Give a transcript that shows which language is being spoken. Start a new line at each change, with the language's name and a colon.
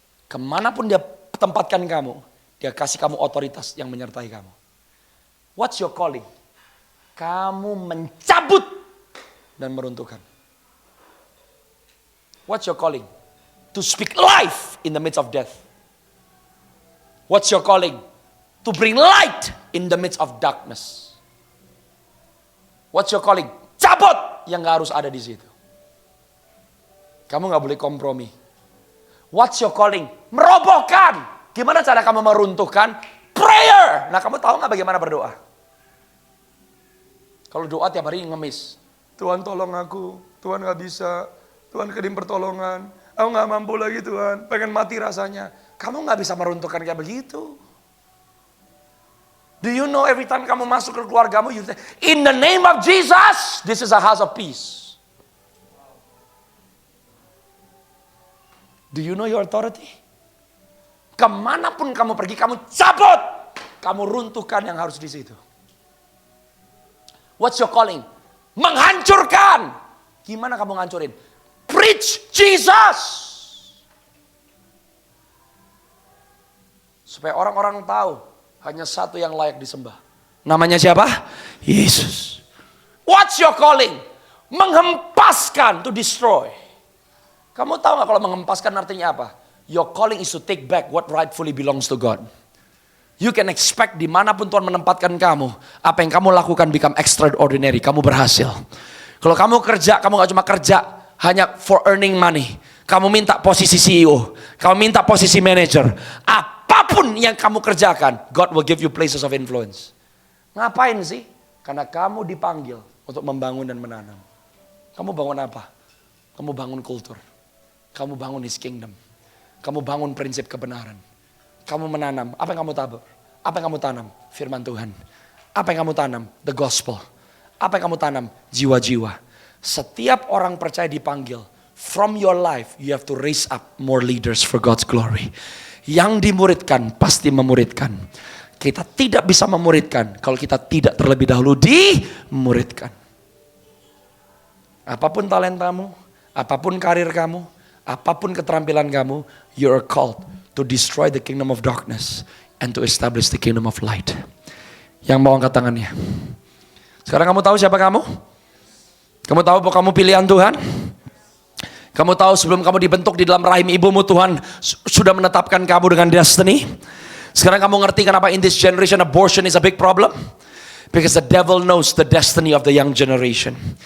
Indonesian: Kemanapun Dia tempatkan kamu, Dia kasih kamu otoritas yang menyertai kamu.
English: What's your calling?
Indonesian: Kamu mencabut dan meruntuhkan.
English: What's your calling? To speak life in the midst of death. What's your calling? To bring light in the midst of darkness. What's your calling?
Indonesian: Cabut yang gak harus ada di situ. Kamu gak boleh kompromi.
English: What's your calling?
Indonesian: Merobohkan. Gimana cara kamu meruntuhkan? Prayer. Nah, kamu tahu gak bagaimana berdoa? Kalau doa tiap hari ngemis. Tuhan tolong aku. Tuhan gak bisa. Tuhan kirim pertolongan. Aku gak mampu lagi Tuhan. Pengen mati rasanya. Kamu gak bisa meruntuhkan kayak begitu.
English: Do you know every time
Indonesian: kamu masuk ke keluargamu,
English: you say, in the name of Jesus, this is a house of peace. Do you know your authority?
Indonesian: Kemanapun kamu pergi, kamu cabut. Kamu runtuhkan yang harus di situ.
English: What's your calling?
Indonesian: Menghancurkan. Gimana kamu ngancurin?
English: Preach Jesus.
Indonesian: Supaya orang-orang tahu hanya satu yang layak disembah. Namanya siapa? Yesus.
English: What's your calling?
Indonesian: Menghempaskan,
English: to destroy.
Indonesian: Kamu tahu gak kalau menghempaskan artinya apa?
English: Your calling is to take back what rightfully belongs to God. You can expect
Indonesian: dimanapun Tuhan menempatkan kamu, apa yang kamu lakukan
English: become extraordinary.
Indonesian: Kamu berhasil. Kalau kamu kerja, kamu gak cuma kerja hanya
English: for earning money.
Indonesian: Kamu minta posisi CEO. Kamu minta posisi manager. Apapun yang kamu kerjakan,
English: God will give you places of influence.
Indonesian: Ngapain sih? Karena kamu dipanggil untuk membangun dan menanam. Kamu bangun apa? Kamu bangun kultur. Kamu bangun
English: His kingdom.
Indonesian: Kamu bangun prinsip kebenaran. Kamu menanam. Apa yang kamu tabur? Apa yang kamu tanam? Firman Tuhan. Apa yang kamu tanam?
English: The gospel.
Indonesian: Apa yang kamu tanam? Jiwa-jiwa. Setiap orang percaya dipanggil.
English: From your life, you have to raise up more leaders for God's glory.
Indonesian: Yang dimuridkan, pasti memuridkan. Kita tidak bisa memuridkan kalau kita tidak terlebih dahulu dimuridkan. Apapun talentamu, apapun karir kamu, apapun keterampilan kamu,
English: you are called to destroy the kingdom of darkness and to establish the kingdom of light.
Indonesian: Yang mau angkat tangannya. Sekarang kamu tahu siapa kamu? Kamu tahu bahwa kamu pilihan Tuhan? Kamu tahu sebelum kamu dibentuk di dalam rahim ibumu, Tuhan sudah menetapkan kamu dengan destiny. Sekarang kamu ngerti kenapa
English: in this generation abortion is a big problem? Because the devil knows the destiny of the young generation.